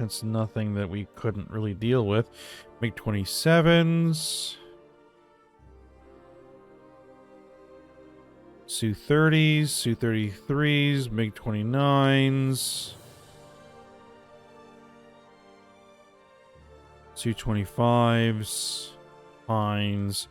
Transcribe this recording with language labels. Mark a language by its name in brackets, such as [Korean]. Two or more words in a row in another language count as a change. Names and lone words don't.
[English] That's nothing that we couldn't really deal with. MiG-27s. Su-30s, Su-33s, MiG-29s, Su-25s, Pines.